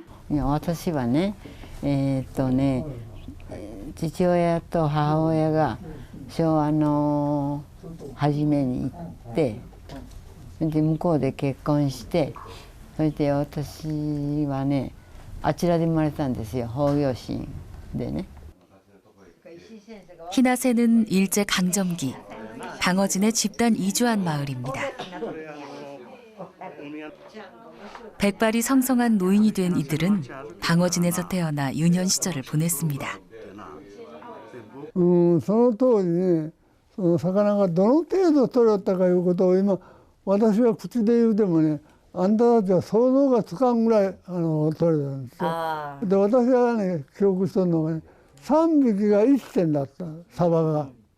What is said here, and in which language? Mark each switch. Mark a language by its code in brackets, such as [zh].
[ja] いや私はね、父親と母親が昭和の初めに行って、で向こうで結婚して、そして私はね、あちらで生まれたんですよ。法行神でね。 [ko] 히나세는 일제 강점기 방어진에 집단 이주한 마을입니다. 백발이 성성한 노인이 된 이들은 방어진에서 태어나 유년 시절을 보냈습니다. [ja] その当時ね、その魚がどの程度取れたかいうことを今私は口で言うてもね、あんたたちは想像がつかんぐらい取れたんですよ。で私がね記憶してるのがね、3匹が1点だったサバが。